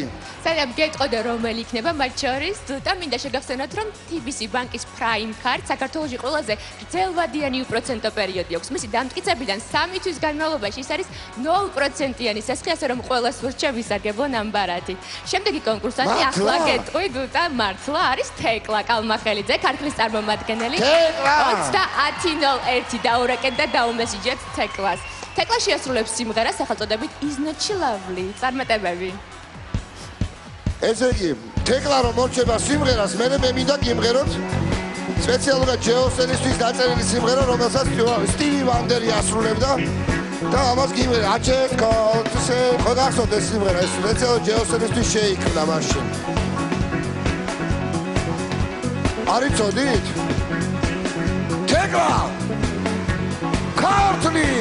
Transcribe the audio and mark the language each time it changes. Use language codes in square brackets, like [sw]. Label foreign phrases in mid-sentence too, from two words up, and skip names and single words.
[ka] სანამ გეტყოდა რომელი იქნება მათ შორის და მინდა შეგახსენოთ რომ TBC ბანკის Prime Card საქართველოში ყველაზე გრძელვადიანი უპროცენტო პერიოდი აქვს მისი დამტკიცებიდან 3 თვის განმავლობაში ის არის 0%-იანი სასხი ასე რომ ყველას ურჩევ ვისარგებლო ნამბარათი შემდეგი კონკურსანტი ახლა გეტყვით და მართლა არის თეკლა კალმახელიძე ქართლის წარმომადგენელი 3001 დაურეკეთ და დაუმესიჯეთ თეკლას თეკლა შეასრულებს სიმღერას სახელწოდებით Is Not She Lovely წარმატებები ესე იგი თეკლა რომ მორჩება სიმღერას მე მინდა გიმღეროთ სპეციალურად ჯეოსენისთვის დაწერილი სიმღერა რომელსაც სტივი ვანდერი ასრულებდა და ამას გიმღერე I just called to say ხო გახსოვთ ეს სიმღერა ეს სპეციალურად ჯეოსენისთვის შეიქმნა მაშინ არიწოდით თეკლა ქართლი